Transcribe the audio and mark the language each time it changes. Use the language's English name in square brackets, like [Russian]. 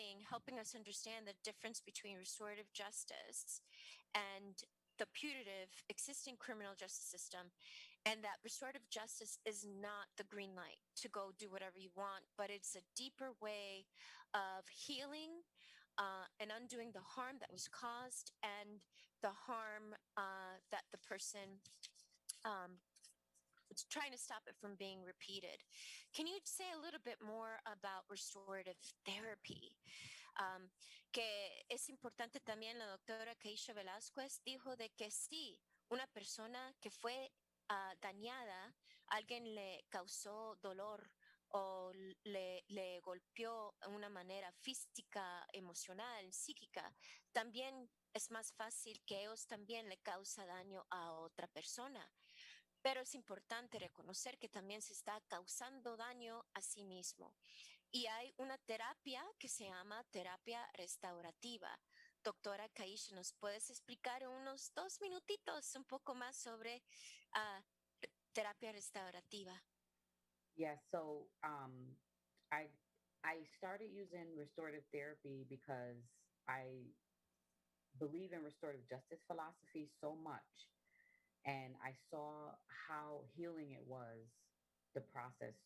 [English] Helping us understand the difference between restorative justice and the putative existing criminal justice system, and that restorative justice is not the green light to go do whatever you want, but it's a deeper way of healing and undoing the harm that was caused and the harm that the person it's trying to stop it from being repeated. Can you say a little bit more about restorative therapy? [Spanish] Que es importante también, la doctora Kyisha Velasquez dijo de que sí, una persona que fue dañada, alguien le causó dolor o le golpeó de una manera física, emocional, psíquica, también es más fácil que ellos también le causa daño a otra persona. Pero es importante reconocer que también se está causando daño a sí mismo. Y hay una terapia que se llama terapia restaurativa. Doctora Kyisha, ¿nos puedes explicar en unos 2 minutitos un poco más sobre terapia restaurativa? [English] Yeah, so I started using restorative therapy because I believe in restorative justice philosophy so much, and I saw how healing it was, the process.